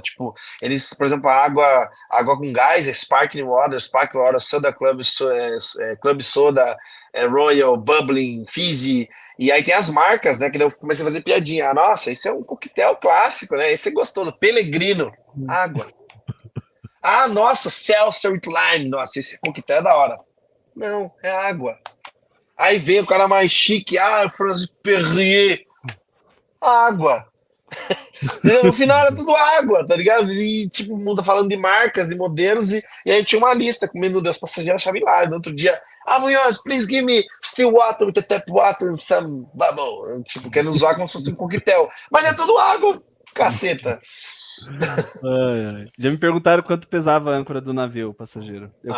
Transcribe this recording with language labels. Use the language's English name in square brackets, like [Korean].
[Portuguese] Tipo, eles, por exemplo, água com gás, Sparkling Water, Soda Club, Club Soda, Royal, Bubbling, Fizzy. E aí tem as marcas, né? Que daí eu comecei a fazer piadinha. Nossa, esse é um coquetel clássico, né? Esse é gostoso. Pellegrino, água. Ah, nossa, Seltzer with Lime. Nossa, esse coquetel é da hora. Não, é água. Aí vem o cara mais chique, Franz Perrier, água. No final era tudo água, tá ligado? E tipo, o mundo falando de marcas e modelos, e aí tinha uma lista com o menu dos passageiros, achava hilário. No outro dia, [English] Munhoz, please give me still water with a tap water and some bubble. [Portuguese] Tipo, querendo usar como se fosse um coquetel. Mas é tudo água, caceta. Já me perguntaram quanto pesava a âncora do navio, passageiro.